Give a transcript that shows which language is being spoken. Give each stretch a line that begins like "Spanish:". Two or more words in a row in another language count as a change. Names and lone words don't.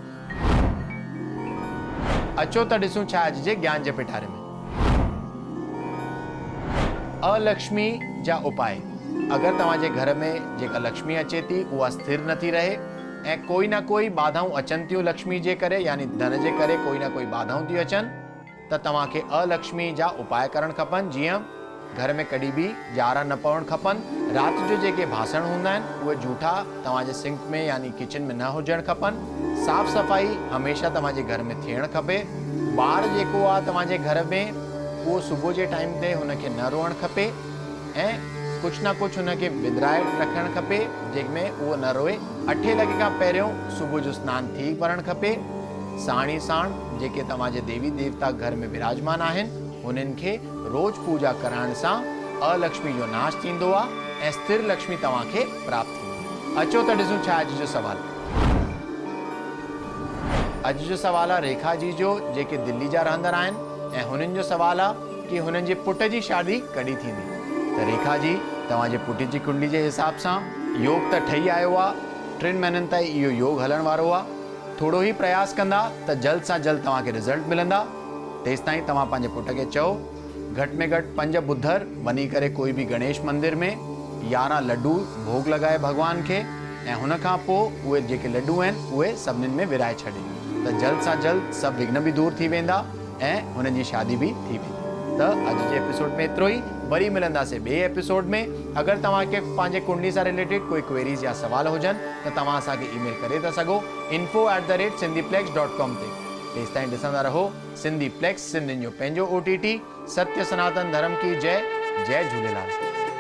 Sindhi: अचो त ॾिसूं छा अॼु जे ज्ञान जे पिटारे में। अलक्ष्मी जा उपाय। अगरि तव्हांजे घर में जेका लक्ष्मी अचे थी उहा स्थिर नथी रहे ऐं कोई ना कोई बाधाऊं अचनि थियूं लक्ष्मी जे करे, यानी धन जे करे कोई ना कोई बाधाऊं थियूं अचनि, त तव्हांखे अलक्ष्मी जा उपाय करणु खपनि। जीअं घर में कॾहिं बि ॼारा न पवणु खपनि। राति जो जेके बासण हूंदा आहिनि उहे जूठा तव्हांजे सिंक में यानी किचन में न हुजणु खपनि। साफ़ सफ़ाई हमेशह तव्हांजे घर में थियणु खपे। ॿार जेको आहे तव्हांजे घर में उहो सुबुह जे टाइम ते हुनखे न रोअणु खपे ऐं कुछ ना कुछ हुनखे विंदराए रखणु खपे जंहिंमें उहो न रोए। 8 लॻे खां पहिरियों सुबुह जो सनानु थी वञणु खपे। साण ई साण जेके तव्हांजे देवी देवता घर में विराजमान आहिनि उन्हनि खे रोज़ पूजा कराइण सां अलक्ष्मी जो नाश थींदो आहे ऐं स्थिर लक्ष्मी तव्हांखे प्राप्त थींदी। अचो त ॾिसूं छा अॼु जो सवाल। अॼु जो सवाल आहे रेखा जी जो, जेके दिल्ली जा रहंदड़ आहिनि ऐं हुननि जो सवाल आहे कि हुननि जे पुट जी शादी कॾहिं थींदी। त रेखा जी, तव्हांजे पुट जी कुंडली जे हिसाब सां योग त ठही आयो आहे। 3 महीननि ताईं इहो योग हलण वारो आहे। थोरो ई प्रयास कंदा त जल्द सां जल्द तव्हांखे रिज़ल्ट मिलंदा। तेसिताईं तव्हां पंहिंजे पुट खे चओ घटि में घटि 5 बुधर वञी करे कोई बि गणेश मंदिर में 11 लड्डू भोग लॻाए भॻवान खे ऐं हुन खां पोइ उहे जेके लड्डू आहिनि उहे सभिनीनि में विराए छॾे त जल्द सां जल्द सभु विघ्न बि दूर थी वेंदा ऐं हुननि जी शादी बि थी वेंदी। त अॼु जे एपिसोड में एतिरो ई। वरी मिलंदासीं ॿिए एपिसोड में। अगरि तव्हांखे पंहिंजे कुंडली सां रिलेटेड कोई क्वेरीज़ या सवाल हुजनि त तव्हां असांखे ईमेल करे था सघो info@sindhiplex.com ते। तेसिताईं ॾिसंदा रहो सिंधी प्लेक्स, सिंधियुनि जो पंहिंजो OTT।
Hindi: सत्य सनातन धर्म की जय। जय झूलेलाल।